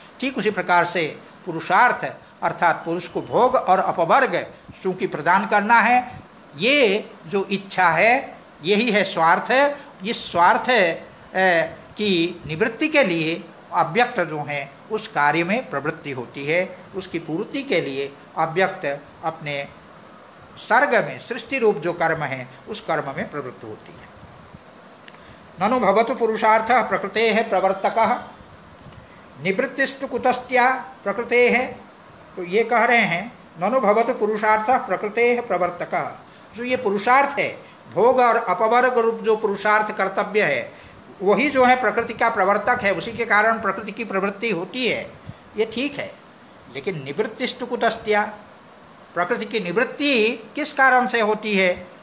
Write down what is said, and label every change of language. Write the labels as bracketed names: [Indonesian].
[Hindi] ठीक उसी प्रकार से पुरुषार्थ अर्थात पुरुष को भोग और अपवर्ग चूँकि प्रदान करना है, ये जो इच्छा है यही है स्वार्थ। इस स्वार्थ की निवृत्ति के लिए अव्यक्त जो है उस कार्य में प्रवृत्ति होती है। उसकी पूर्ति के लिए अव्यक्त अपने सर्ग में सृष्टि रूप जो कर्म है उस कर्म में प्रवृत्त होती है। [Sanskrit] ननु भवतु पुरुषार्थ प्रकृतेः प्रवर्तकः निवृत्तिस्तु कुतस्त्या प्रकृतेः। [Hindi] तो ये कह रहे हैं [Sanskrit] ननु भवतु पुरुषार्थ प्रकृतेः प्रवर्तकः। [Hindi] जो ये पुरुषार्थ है, भोग और अपवर्ग रूप जो पुरुषार्थ कर्तव्य है, वही जो है प्रकृति का प्रवर्तक है। उसी के कारण प्रकृति की प्रवृत्ति होती है, ये ठीक है। लेकिन [Sanskrit] निवृत्तिस्तु कुतस्त्या, [Hindi] प्रकृति की निवृत्ति किस कारण से होती है?